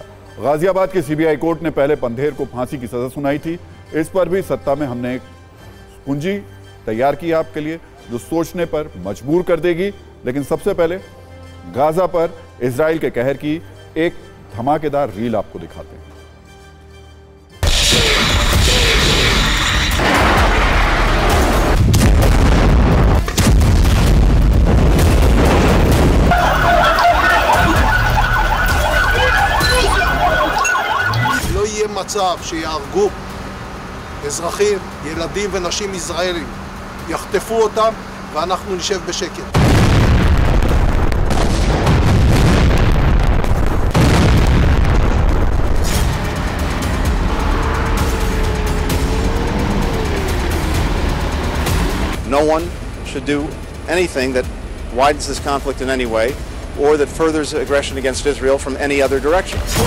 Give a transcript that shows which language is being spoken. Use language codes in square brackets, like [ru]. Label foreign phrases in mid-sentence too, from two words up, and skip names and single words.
[hi] गाजियाबाद के सीबीआई कोर्ट ने पहले पंडेर को फांसी की सजा सुनाई थी। इस पर भी सत्ता में हमने एक कुंजी तैयार की आपके लिए जो सोचने पर मजबूर कर देगी। लेकिन सबसे पहले गाजा पर इजराइल के कहर की एक धमाकेदार रील आपको दिखाते हैं। [he] לא יהיה מצב שיהרגו אזרחים, ילדים ונשים ישראלים, יחטפו אותם ואנחנו נשב בשקט. [en] No one should do anything that widens this conflict in any way or that furthers aggression against Israel from any other direction.